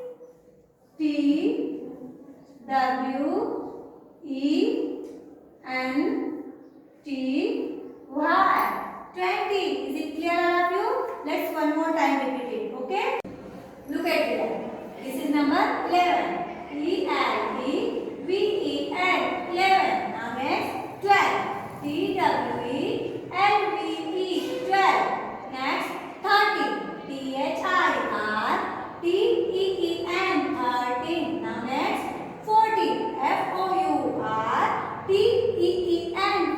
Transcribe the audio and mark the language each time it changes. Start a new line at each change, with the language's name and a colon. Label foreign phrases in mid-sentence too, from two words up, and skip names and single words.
English: T, W, E, N, T, Y. 20. Is it clear all of you? Let's one more time repeat it. Okay? Look at here. This is number 11. E, L, E, V, E, N. 11. Now next, 12. T, W, E, L, V, E. 12. Next, 13. T, H, I, R, T, E, E, N. 13. Now next, 14. F, O, U, R, T, E, E, N.